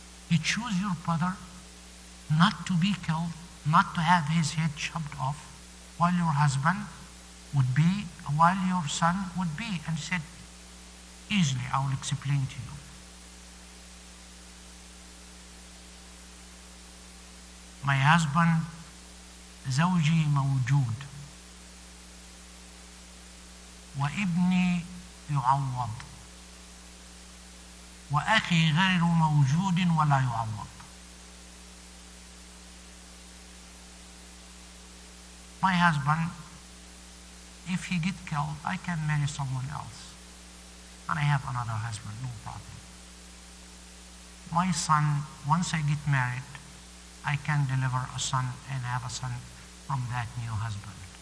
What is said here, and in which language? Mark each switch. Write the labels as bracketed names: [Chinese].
[English] You choose your brother not to be killed, not to have his head chopped off, while your husband would be, while your son would be. And said, easily, I will explain to you. My husband, [Arabic] زوجي موجود وابني يعوض وأخي غير موجود ولا يعوض. [English] My husband, if he get killed, I can marry someone else. And I have another husband, no problem. My son, once I get married, I can deliver a son and have a son from that new husband.